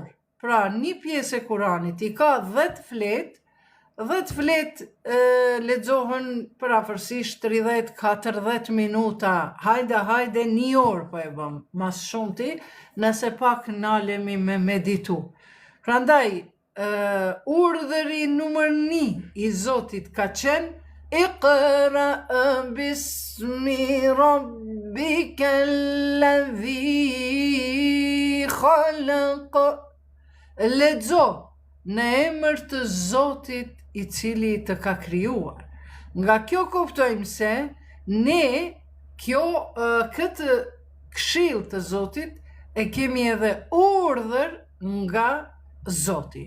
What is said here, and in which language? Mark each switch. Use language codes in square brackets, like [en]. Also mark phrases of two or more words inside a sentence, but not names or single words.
[sq] Pra, një pjesë e Kuranit i ka 10 flet, 10 flet lexohen përafërsisht 30-40 minuta, hajde një orë po e bëm, mas shumti, nëse pak nalemi me meditu. Prandaj, urdhëri numër 1 i Zotit ka qenë [ar] اقرأ باسم ربك الذي خلق. [sq] Lexo në emër të Zotit i cili të ka krijuar. Nga kjo kuptojmë se ne këtë këshill të Zotit e kemi edhe urdhër nga Zoti.